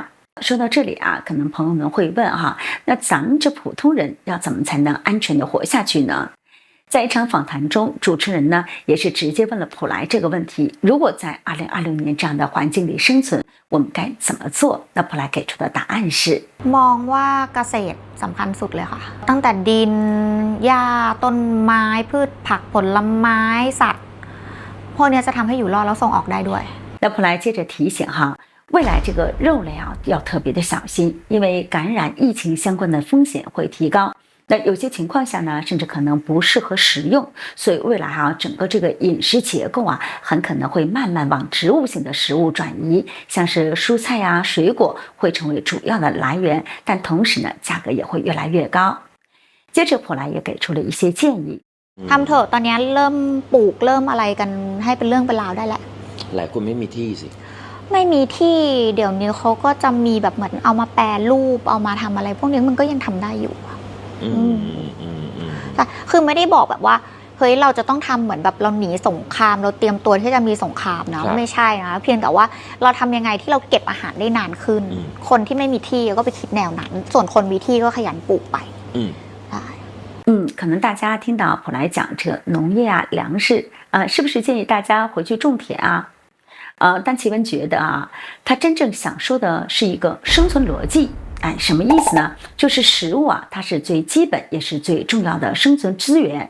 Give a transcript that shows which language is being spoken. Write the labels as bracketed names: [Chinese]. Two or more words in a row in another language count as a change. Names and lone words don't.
[Chinese] 说到这里啊，可能朋友们会问哈，那咱们这普通人要怎么才能安全的活下去呢？在一场访談中，主持人呢也是直接問了普萊這個問題：如果在2026年這樣的環境裡生存，我們該怎麼做？那普萊給出的答案是： [Thai] มองว่าเกษตรสำคัญสุดเลยค่ะตั้งแต่ดินหญ้าต้นไม้พืชผักผลไม้สัตว์พวกนี้จะทำให้อยู่รอดแล้วส่งออกได้ด้วย [Chinese] 那普萊接着提醒哈，未来这个肉类啊要特别的小心，因为感染疫情相关的风险会提高。那有些情况下呢，甚至可能不适合食用，所以未来啊，整个这个饮食结构啊，很可能会慢慢往植物性的食物转移，像是蔬菜啊、水果会成为主要的来源，但同时呢，价格也会越来越高。接着普萊也给出了一些建议。 [Thai] ทำเถอะตอนนี้เริ่มปลูกเริ่มอะไรกันให้เป็นเรื่องเป็นราวได้แหละ หลายคนไม่มีที่สิ ไม่มีที่เดี๋ยวนี้เขาก็จะมีแบบเหมือนเอามาแปรรูปเอามาทำอะไรพวกนี้มันก็ยังทำได้อยู่คือไม่ได้บอกแบบว่าเฮ้ยเราจะต้องทำเหมือนแบบเราหนีสงครามเราเตรียมตัวที่จะมีสงครามนะไม่ใช่นะเพียงแต่ว่าเราทำยังไงที่เราเก็บอาหารได้นานขึ้นคนที่ไม่มีที่ก็ไปคิดแนวนั้นส่วนคนมีที่ก็ขยันปลูกไป [Chinese] 可能大家听到普萊講這農業啊、糧食是不是建議大家回去種田啊？但奇文覺得啊，他真正想說的是一個生存邏輯。什么意思呢？就是食物啊，它是最基本也是最重要的生存资源。